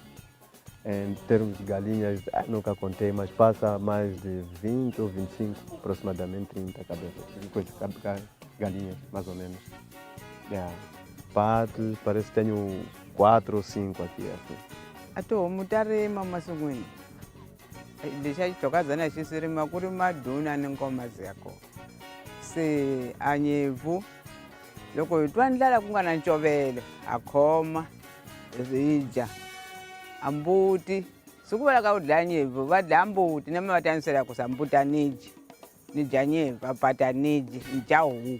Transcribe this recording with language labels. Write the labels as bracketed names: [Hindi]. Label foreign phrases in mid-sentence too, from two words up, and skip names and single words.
[Portuguese] Em termos de galinhas, nunca contei, mas passa mais de 20 ou 25, aproximadamente 30 cabeças. Depois de galinhas, mais ou menos. Patos, parece que tenho 4 ou 5 aqui. Assim. [Tsonga] a tihomu ta rima masungwini. Lexi a xi xokazana xi swi rima ku ri maduna ni nkomazi ya kona. Se a nyevu loko hi twa ndlala ku nga na ncovelo a khoma hi dya. A mbuti siku va laka ku dlaya nyevu va dlaya mbuti na mi va tanisela ku sa mbuti a ni dyi ni dya nyevu a pati a ni dyi ni dya huku.